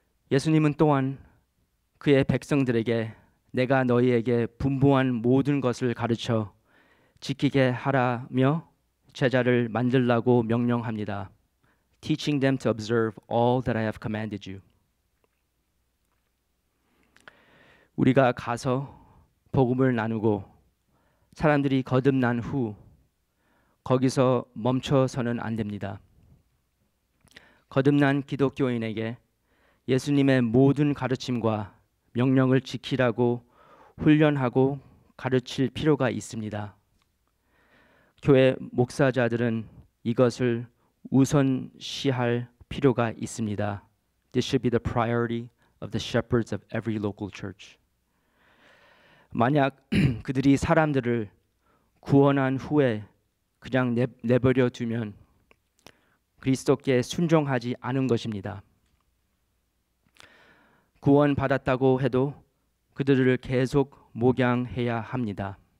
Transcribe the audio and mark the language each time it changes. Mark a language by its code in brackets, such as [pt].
[ko] 예수님은 또한 그의 백성들에게 내가 너희에게 분부한 모든 것을 가르쳐 지키게 하라며 제자를 만들라고 명령합니다. [en] Teaching them to observe all that I have commanded you. [ko] 우리가 가서 복음을 나누고 사람들이 거듭난 후 거기서 멈춰서는 안 됩니다. 거듭난 기독교인에게 예수님의 모든 가르침과 명령을 지키라고 훈련하고 가르칠 필요가 있습니다. 교회 목사자들은 이것을 우선시할 필요가 있습니다. [en] This should be the priority of the shepherds of every local church. [ko] 만약 그들이 사람들을 구원한 후에 그냥 내버려 두면 그리스도께 순종하지 않은 것입니다. 구원받았다고 해도 그들을 계속 목양해야 합니다.